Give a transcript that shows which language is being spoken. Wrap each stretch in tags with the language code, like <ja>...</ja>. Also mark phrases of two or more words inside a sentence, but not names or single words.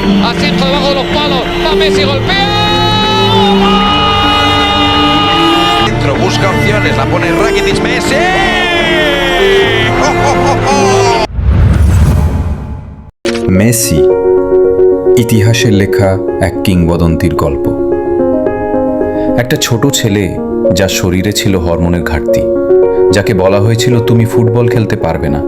<es>a centro debajo de los palos, va Messi, golpea. Dentro, busca opciones, la pone Rakitic, Messi.</es> <bn>মেসি ইতিহাসের লেখা এক কিংবদন্তির গল্প। একটা ছোট ছেলে যার শরীরে ছিল হরমোনের ঘাটতি, যাকে বলা হয়েছিল তুমি ফুটবল খেলতে পারবে না।</bn>